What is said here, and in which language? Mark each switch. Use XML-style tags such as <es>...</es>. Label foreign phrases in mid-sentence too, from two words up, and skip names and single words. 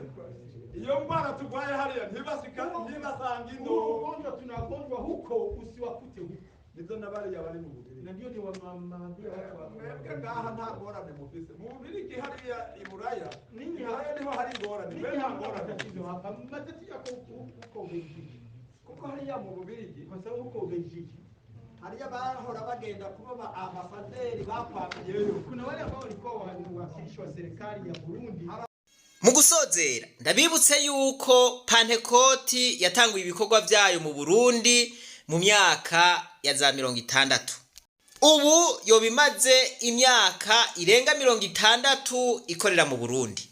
<rn>iyo ndwara turwaye hariya ntibasanga ino.</rn> <sw>Huo ugonjwa tunagonjwa huko usiwakute huko.</sw> <rn>Nizo nabariya bari mu Bubirigi.</rn> <sw>Na ndio niwaambia watu</sw> <rn>Mwebwe ngaha nta ngorane mufise. Mu Bubirigi hariya i Buraya.</rn> <sw>Ninyi</sw> <rn>Buraya niho hari ingorane.</rn> <sw>Ninyi</sw> <rn>Mbega</rn> <sw>hamna</sw> <rn>ngorane.</rn> <sw>matatizo hapa. Matatizo yako huko Ubelgiji.</sw> <rn>Kuko hariya mu Bubirigi</rn> <sw>Kwa sababu huko Ubelgiji</sw> <rn>hariya bahora bagenda kuba ambasaderi bakwamiyeyo.</rn> <sw>kuna wale ambao walikuwa wawakilishi wa serikali ya Burundi.</sw> <rn>mu gusozera ndabibutse yuko Pantekoti yatanguye ibikorwa byayo mu Burundi mu myaka ya za 60. Ubu yobimaze imyaka irenga 60 ikorera mu Burundi.</rn>